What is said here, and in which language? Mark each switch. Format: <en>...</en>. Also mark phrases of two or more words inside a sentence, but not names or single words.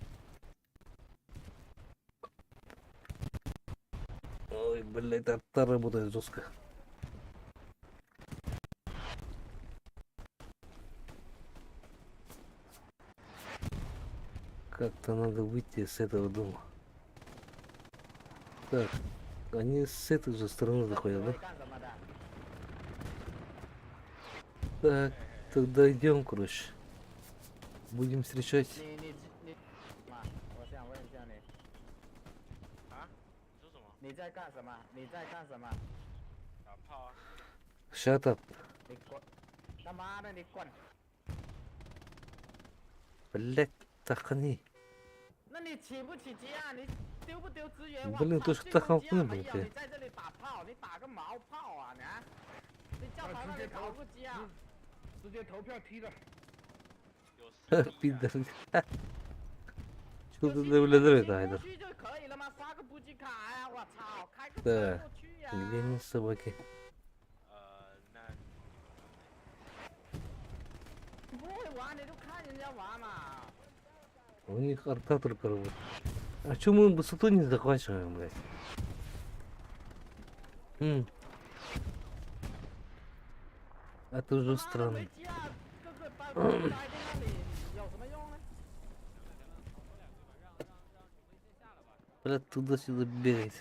<ru>Ой, блядь, арта работает жестко. Как-то надо выйти с этого дома. Так, они с этой же стороны заходят, да?</ru> <zh>干什么的？</zh> <ru>Так, тогда идем, короче. Будем встречать.</ru> <zh>你嘛，我想问一下你，啊？你说什么？你在干什么？你在干什么？打炮啊！</zh> <en>Shut up.</en> <zh>你滚！他妈的，你滚！</zh> <ru>Блять, тахани.</ru> <zh>那你起不起急啊？你丢不丢资源？</zh> <ru>Блин,</ru> <zh>我</zh> <ru>то</ru> <zh>操</zh> <ru>что</ru> <zh>进</zh> <ru>так</ru> <zh>攻机啊</zh> <ru>охуенно,</ru> <zh>没有，</zh> <ru>блядь.</ru> <zh>你在这里打炮，你打个毛炮啊你啊！你叫他那里跑步机啊！直接投票踢了。有实力啊！</zh> <ru>Пидор. Что</ru> <zh>有</zh> <ru>ты</ru> <zh>心</zh> <ru>наблюдаешь,</ru> <zh>进</zh> <ru>Айдер?</ru> <zh>攻区就可以了吗？刷个补给卡呀！我操，开个车</zh> <ru>Да.</ru> <zh>过去呀！</zh> <ru>Где они собаки?</ru> <zh>那你不会玩，你就看人家玩嘛。</zh> <ru>У них арта только работает. А чё мы высоту не захватываем, блядь? Это уже</ru> <zh>他妈的</zh> <ru>странно.</ru> <zh>没机啊，各个待在那里有什么用呢？</zh> <ru>Блядь, туда-сюда бегайте.</ru>